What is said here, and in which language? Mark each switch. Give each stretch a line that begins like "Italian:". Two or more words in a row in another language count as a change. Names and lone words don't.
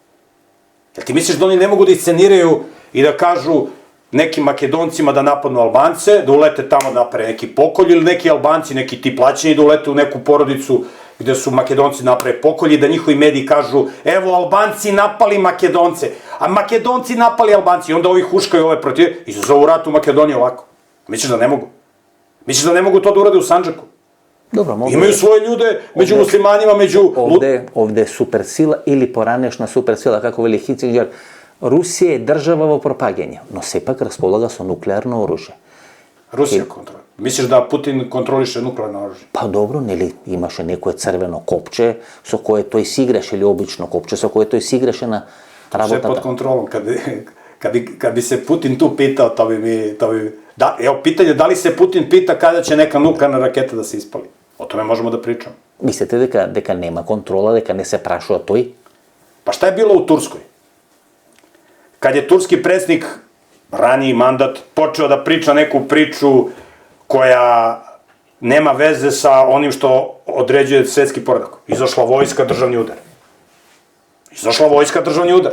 Serbian: Jel ti misliš da oni ne mogu da isceniraju i da kažu nekim Makedoncima da napadnu Albance, da ulete tamo da naprave neki pokolj, ili neki Albanci, neki ti plaćeni, da ulete u neku porodicu gde su Makedonci naprave pokolj i da njihovi mediji kažu evo Albanci napali Makedonce, a Makedonci napali Albanci, i onda ovi huškaju ove protiv i zovu rat u Makedoniji ovako. Misliš da ne mogu? Misliš da ne mogu to da urade u Sandžaku? Dobro, mogu. Imaju svoje ljude među muslimanima, među...
Macedonian: Ovde суперсила или поранешна суперсила, како вели Хицинџер, Русија е држава во пропаѓање, но сепак располага со нуклеарно оружје. Русија контролира.
Serbian: Misliš da Putin kontroliše nuklearno oružje? Pa dobro,
Macedonian: nели имаше некое црвено копче со кое тој си играше, или обично копче со кое тој си играше на
Serbian: Sve
Macedonian: работата.
Serbian: pod kontrolom. Kad bi se Putin tu pitao, to bi... Da, evo, pitanje, da li se Putin pita kada će neka nuklearna raketa da se ispali? O tome možemo da pričamo.
Macedonian: Мислите дека нема контрола, дека не се прашува тој?
Serbian: Pa šta je bilo u Turskoj? Kad je turski predsjednik, raniji mandat, počeo da priča neku priču koja nema veze sa onim što određuje svetski poredak. Izašla vojska, državni udar. Izašla vojska, državni udar.